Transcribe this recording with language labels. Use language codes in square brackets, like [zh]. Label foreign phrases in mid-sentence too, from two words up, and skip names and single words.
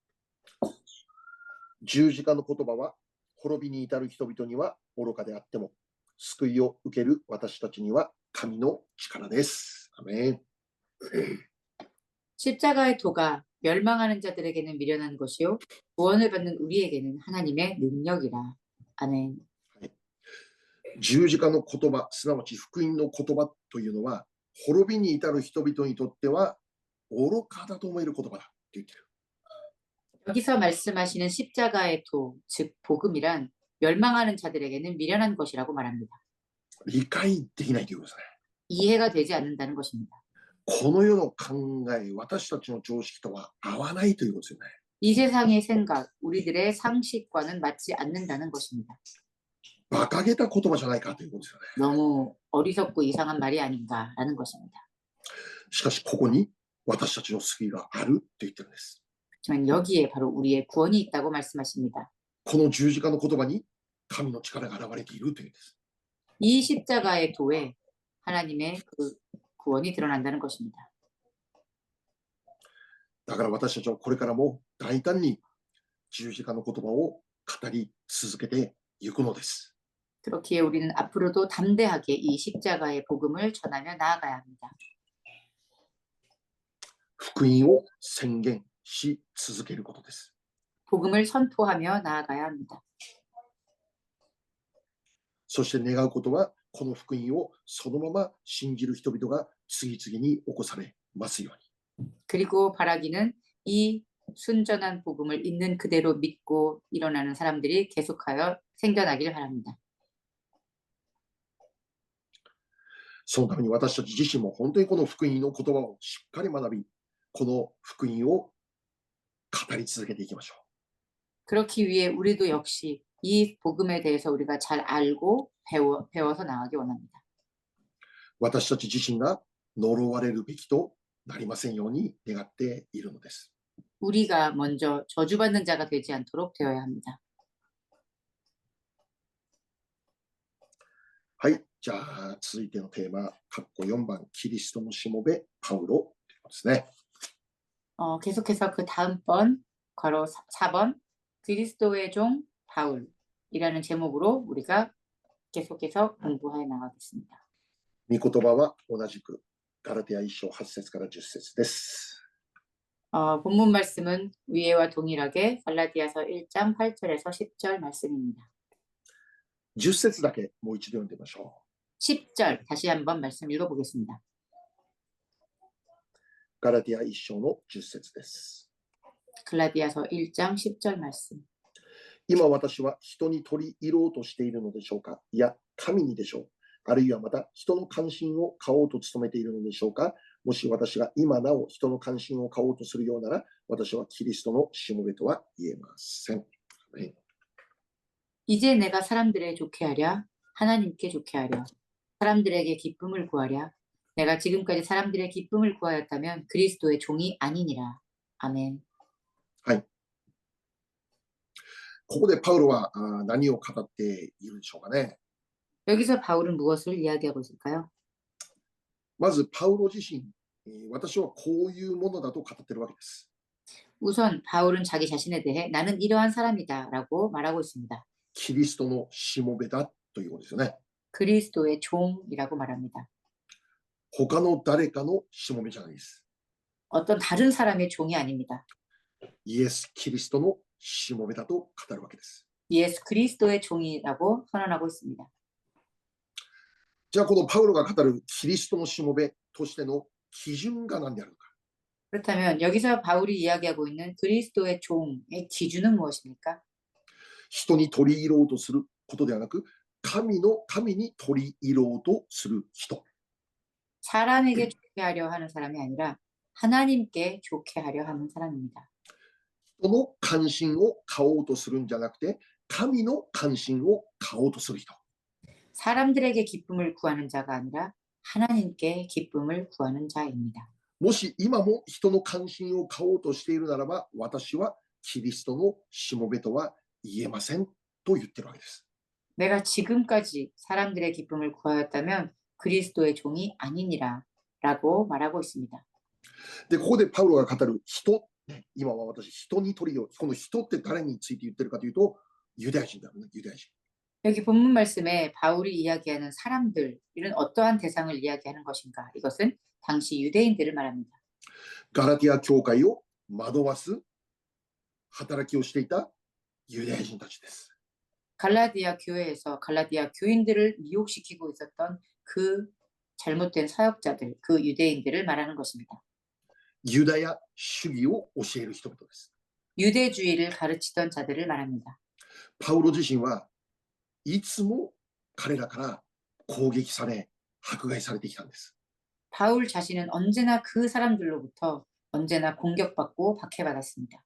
[ja] 十字架の言葉は滅びに至る人々には愚かであっても救いを受ける私たちには神の力です。アメン。 [ko] 십자가의 도가 멸망하는 자들에게는 미련한 것이요 구원을 받는 우리에게는 하나님의 능력이라. 아멘. [ja] 十字架の言葉、すなわち福音の言葉というのは滅びに至る人々にとっては愚かだと思える言葉だと言っている。 [ko] 여기서 말씀하시는 십자가의 도, 즉 복음이란 멸망하는 자들에게는 미련한 것이라고 말합니다. [ja] 理解できないということですね。 [ko] 이해가 되지 않는다는 것입니다. [ja] この世の考え、私たちの常識とは合わないということですよね。 [ko] 이 세상의 생각, 우리들의 상식과는 맞지 않는다는 것입니다. [ja] 馬鹿げた言葉じゃないかということですよね。 [ko] 너무 어리석고 이상한 말이 아닌가라는 것입니다. [ja] しかしここに私たちの救いがあると言ってるんです。 [ko] 하지만 여기에 바로 우리의 구원이 있다고 말씀하십니다. [ja] この十字架の言葉に神の力が現れているというんです。 [ko] 이 십자가의 도에 하나님의 그 구원이 드러난다는 것입니다. [ja] だから私たちはこれからも大胆に十字架の言葉を語り続けていくのです。 [ko] 그렇기에 우리는 앞으로도 담대하게 이 십자가의 복음을 전하며 나아가야 합니다. [ja] 福音を宣言し続けることです。 [ko] 복음을 선포하며 나아가야 합니다. [ja] そして願うことはこの福音をそのまま信じる人々が次々に起こされますように。 [ko] 그리고 바라기는 이 순전한 복음을 있는 그대로 믿고 일어나는 사람들이 계속하여 생겨나기를 바랍니다. [ja] そのために私たち自身も本当にこの福音の言葉をしっかり学び、この福音を語り続けていきましょう。 [ko] 그렇기 위해 우리도 역시 이 복음에 대해서 우리가 잘 알고 배워서 나가기 원합니다. [ja] 私たち自身が呪われるべきとなりませんように願っているのです。 [ko] 우리가 먼저 저주받는 자가 되지 않도록 되어야 합니다. [ja] はい、じゃあ続いてのテーマ、括弧4番、キリストのしもべ、パウロということですね。 [ko] 계속해서 그 다음번 괄호 4번 그리스도의 종 바울이라는 제목으로 우리가 계속해서 공부해 나가겠습니다. [ja] 御言葉は同じくガラテヤ1章8節から10節です。 [ko] 본문 말씀은 위에와 동일하게 갈라디아서 1장 8절에서 10절 말씀입니다. [ja] 10 節だけもう一度読んでみましょう。 [ko] 10절 다시 한번 말씀 읽어보겠습니다. [ja] ガラティア1章の10節です。 [ko] 갈라디아서 1장 10절 말씀. [ja] 今私は人に取り入ろうとしているのでしょうか、いや神にでしょう。あるいはまた人の関心を買おうと努めているのでしょうか。もし私が今なお人の関心を買おうとするようなら、私はキリストのしもべとは言えません。 [ko] 이제 내가 사람들에 좋게 하랴 하나님께 좋게 하랴 사람들에게 기쁨을 구하랴 내가 지금까지 사람들의 기쁨을 구하였다면 그리스도의 종이 아니니라. 아멘. [ja] はい。ここでパウロは何を語っているでしょうかね。 [ko] 여기서 바울은 무엇을 이야기하고 있을까요? [ja] まずパウロ自身、私はこういうものだと語っているわけです。 [ko] 우선 바울은 자기 자신에 대해 나는 이러한 사람이다 라고 말하고 있습니다. [ja] キリストのしもべだということですよね。 [ko] 그리스도의 종이라고 말합니다. [ja] 他の誰かのしもべじゃないです。 [ko] 어떤 다른 사람의 종이 아닙니다. [ja] イエス・キリストのしもべだと語るわけです。 [ko] 예수 그리스도의 종이라고 선언하고 있습니다. [ja] じゃあこのパウロが語るキリストのしもべとしての基準が何であるのか。 [ko] 그렇다면 여기서 바울이 이야기하고 있는 그리스도의 종의 기준은 무엇입니까? [ja] 人に取り入ろうとすることではなく、神に取り入ろうとする人。 [ko] 사람에게 좋게 하려 하는 사람이 아니라 하나님께 좋게 하려 하는 사람입니다. [ja] 人の関心を買おうとするんじゃなくて、神の関心を買おうとする人。 [ko] 사람들에게 기쁨을 구하는 자가 아니라 하나님께 기쁨을 구하는 자입니다. [ja] もし今も人の関心を買おうとしているならば、私はキリストのしもべとは言えませんと言ってるわけです。 [ko] 내가 지금까지 사람들의 기쁨을 구하였다면 그리스도의 종이 아니니라 라고 말하고 있습니다. [ja] で、ここでパウロが語る人、今は私、人に取りよう。この人って誰について言ってるかというと、ユダヤ人だよね、ユダヤ人。 [ko] 여기 본문 말씀에 바울이 이야기하는 사람들, 이런 어떠한 대상을 이야기하는 것인가? 이것은 당시 유대인들을 말합니다. [ja] ガラティア教会を惑わす働きをしていたユダヤ人たちです。 [ko] 갈라디아 교회에서 갈라디아 교인들을 미혹시키고 있었던 그 잘못된 사역자들, 그 유대인들을 말하는 것입니다. [ja] ユダヤ主義を教える人々です。 [ko] 유대주의를 가르치던 자들을 말합니다. [ja] パウロ自身はいつも彼らから攻撃され、迫害されてきたんです。 [ko] 바울 자신은 언제나 그 사람들로부터 언제나 공격받고 박해받았습니다.